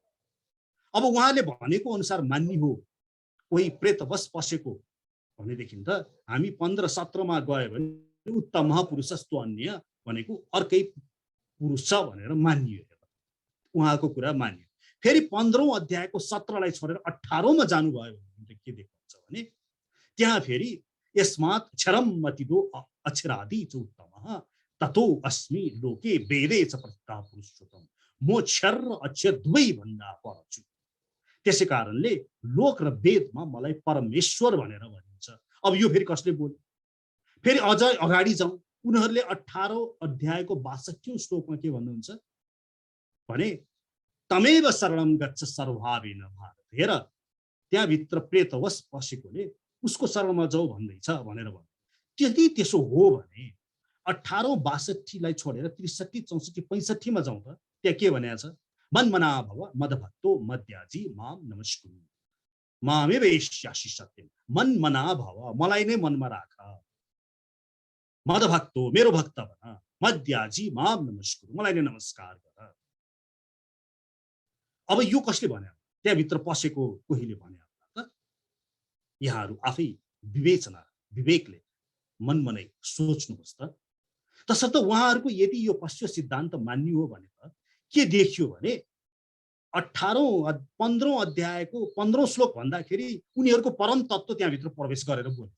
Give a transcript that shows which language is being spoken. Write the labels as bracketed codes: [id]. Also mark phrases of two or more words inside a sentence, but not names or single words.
[ne] अब उहाँले भनेको अनुसार मान्ने हो कोही प्रेतवश पसेको भनेदेखि त हामी 15-17 मा गयो भने [sa] उत्तम महापुरुषस्त्वन्य [ne] भनेको अर्कै पुरुष छ भनेर मानियो, उहाँको कुरा मानियो। फेरि 15औं अध्यायको 17 लाई छोडेर 18औं मा जानुभयो भने के देखाउँछ भने त्यहाँ फेरि [sa] यस्मात् क्षरम मतिदो अक्षरादि च उत्तमः ततो अस्मि लोके वेदे च प्रतिष्ठा पुरुषोत्तम। [ne] म क्षर र अक्षर दुवै भन्दा पर छु, त्यसै कारणले लोक र वेदमा मलाई परमेश्वर भनेर भनिन्छ। अब यो फेरि कसले बोल्यो? फेरि अझ अगाडि जाउँ, उनीहरूले 18औं अध्यायको 62औं श्लोकमा के भन्नुहुन्छ भने [sa] तमेव शरणम गच्छ सर्वभावेन भारत। [ne] हेर त्यहाँभित्र प्रेतवश पसेकोले उसको शरणमा जाऊ भन्दैछ भनेर भन्यो। त्यदि त्यसो हो भने 18औं 62 लाई छोडेर 63, 64, 65 मा जाउँ त त्यहाँ के भनेको छ? [sa] मन्मना भव मदभक्तो मद्याजी माम नमस्कुरु मामेव एष्यासि सत्यम। मन्मना भव, [ne] मलाई नै मनमा राख, मदभक्तो मेरो भक्त बन, [sa] मद्याजी माम नमस्कुरु [ne] मलाई नै नमस्कार गर। अब यो कसले भन्यो? त्यहाँभित्र पसेको कोहीले भन्यो त? यहाँहरू आफै विवेचना विवेकले मनमनै सोच्नुहोस् त। तसर्थ उहाँहरूको यदि यो पश्चिम सिद्धान्त मान्नु हो भने त के देखियो भने 15औं अध्यायको 15औं श्लोक भन्दाखेरि उनीहरूको परम तत्त्व त्यहाँभित्र प्रवेश गरेर बोल्छ।